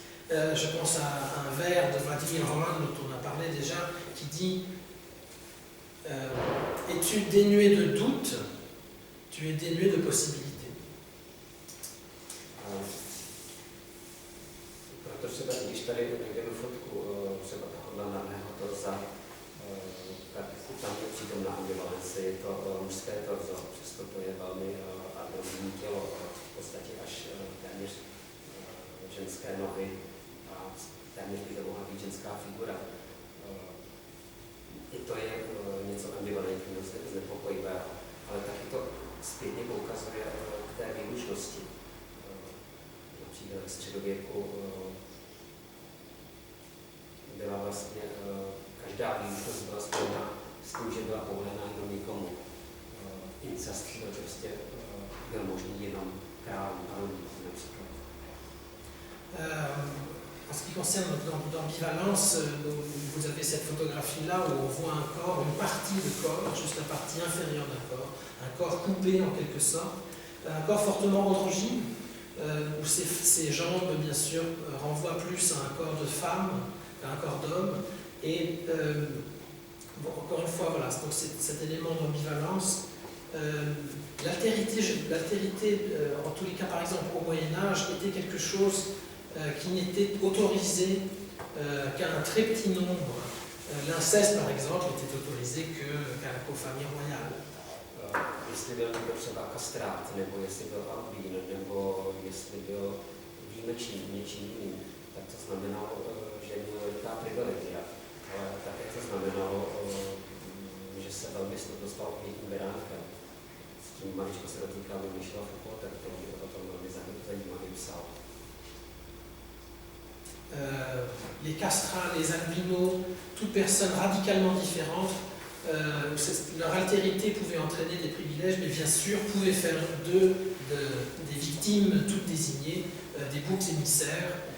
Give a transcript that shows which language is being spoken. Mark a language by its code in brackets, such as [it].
[fr] Je pense à un vers de Vladimir Holland dont on a parlé déjà, qui dit es-tu dénué de doute, tu es dénué de possibilités. [cs] Protože když tady najdeme fotku třeba Hollandného torza, tak tam je přítomná ambivalence, je to mužské torzo, přesto to je velmi androgyní tělo, v podstatě až téměř ženské nohy. Téměř by to mohla být ženská figura. I to je něco ambivalentního, znepokojivého, ale taky to zpětně poukazuje k té výlučnosti. Například ve středověku byla vlastně, každá výlučnost byla spojena s tím, že byla povolena jenom někomu. Incest prostě byl možný jenom králům, panovníkům například. [fr] En ce qui concerne l'ambivalence, vous avez cette photographie-là où on voit un corps, une partie de corps, juste la partie inférieure d'un corps, un corps coupé en quelque sorte, un corps fortement androgyne, où ses jambes, bien sûr, renvoient plus à un corps de femme qu'à un corps d'homme. Et bon, encore une fois, voilà, donc cet élément d'ambivalence. L'altérité, en tous les cas, par exemple, au Moyen-Âge, était quelque chose qui n'était autorisé qu'à un très petit nombre. L'inceste, par exemple, n'était autorisé qu'aux familles royales. [cs] Jestli byl někdo třeba kastrát, nebo jestli byl albín, nebo jestli byl výjimečný něčím jiným, tak to znamenalo, že měl veliká privilegia. Ale také to znamenalo, že se velmi snadno stal obětním beránkem. S tím maličko se dotýká Michela Foucault, tak to je o tom velmi zajímavý psal. [fr] Les castrats, les albinos, toute personne radicalement différente leur altérité pouvait entraîner des privilèges, mais bien sûr pouvait faire d'eux des victimes toutes désignées, des boucs émissaires.